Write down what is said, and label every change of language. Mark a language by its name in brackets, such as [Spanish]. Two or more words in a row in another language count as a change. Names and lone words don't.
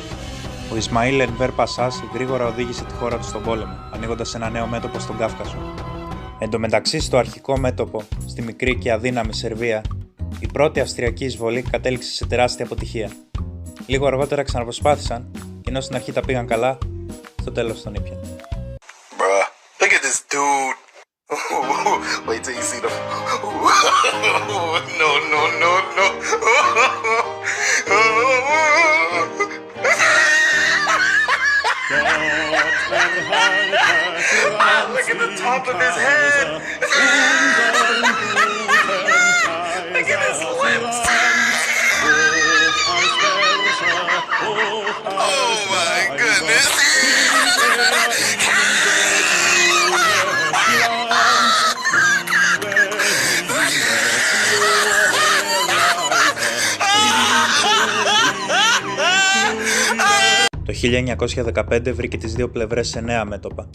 [Greek] Ο Ισμαήλ Ενβέρ Πασάς γρήγορα οδήγησε τη χώρα του στον πόλεμο, ανοίγοντας ένα νέο μέτωπο στον Κάφκασο. Εν τω μεταξύ, στο αρχικό μέτωπο, στη μικρή και αδύναμη Σερβία, η πρώτη αυστριακή εισβολή κατέληξε σε τεράστια αποτυχία. Λίγο αργότερα ξαναπροσπάθησαν και ενώ στην αρχή τα πήγαν καλά, στο τέλος τον ήπιαν. [English] Bruh, look at this dude. Wait till you see the. No, no, no, no. Look at the top of his head. Look at his lips. Oh my goodness. [Greek] Το 1915 βρήκε τις δύο πλευρές σε νέα μέτωπα.